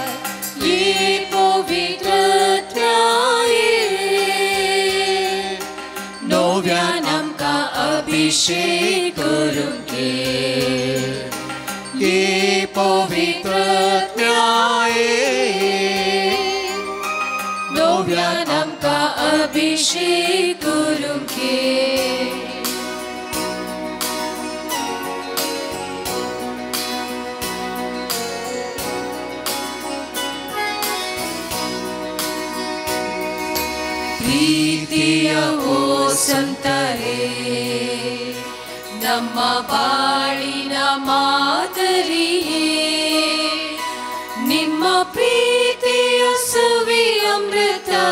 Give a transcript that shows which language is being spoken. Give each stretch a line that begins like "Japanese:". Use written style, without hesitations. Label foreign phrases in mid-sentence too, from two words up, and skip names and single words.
Konkani: ये पवित्र आत्म्याये नव्यान आमकां अभिषेक करूंक ये. ये पवित्र आत्म्याये नव्यान आमकां अभिषेक करूंक ये.
Kannada: ಪ್ರೀತಿಯ ಓ ಸಂತರೇ ನಮ್ಮ ಬಾಳಿನ ಮಾದರಿಯೇ ನಿಮ್ಮ ಪ್ರೀತಿಯ ಸವಿ ಅಮೃತ